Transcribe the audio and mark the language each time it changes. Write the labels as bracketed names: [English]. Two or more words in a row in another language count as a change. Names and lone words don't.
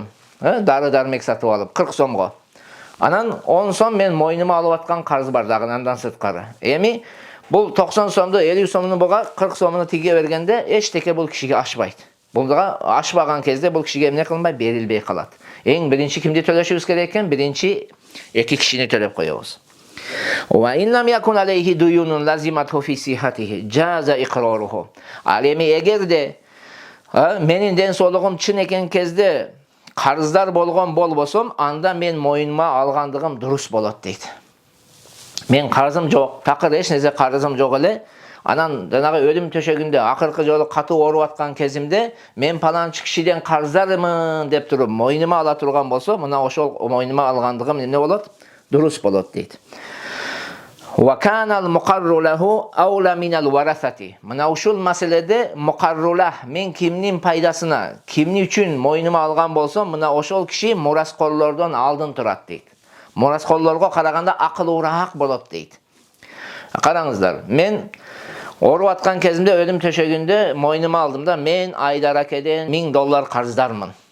[Kyrgyz] Дары-дармек сатып алып 40 сомго. Анан 10 сом мен мойнума алып аткан карыз бар дагы андан сырткары. Эми бул 90 сомду 50 сомуну буга 40 сомуну тиге бергенде эчтеке бул кишиге ашпайт. Булга ашпаган кезде бул кишиге эмне кылынбай, берилбей калат. Эң биринчи кимди төлөшүбүз керек экен? Биринчи эки кишини төлөп коебуз. [Arabic] وإن لم يكن عليه ديون لازمة في صحته جاز إقراره. [Kyrgyz] Ал эми эгерде менин ден соолугум чын экен кезде карыздар болгон болбосом, анда мен мойнума алгандыгым дурус болот дейт. Мен карызым жок, такыр эч нерсе карызым жок эле. Анан жанагы өлүм төшөгүндө акыркы жолу катуу ооруп аткан кезимде мен паланчы кишиден карыздармын деп туруп мойнума ала турган болсо, мына ошол мойнума алгандыгым эмне болот? Дурус болот дейт. [Arabic] وَكَانَ الْمُقَرُّ لَهُ أَوْلَ مِنَ الْوَرَثَةِ. [Kyrgyz] Мына ушул маселеде мукаррула, мен кимнин пайдасына, кимни үчүн мойнума алган болсом, мына ошол киши мураскорлордон алдын турат дейт. Мураскорлорго караганда акылуураак болот дейт. Караңыздар, мен ооруп аткан кезимде өлүм төшөгүндө мойнума алдым да, мен Айдаракеден $1000 карыздармын.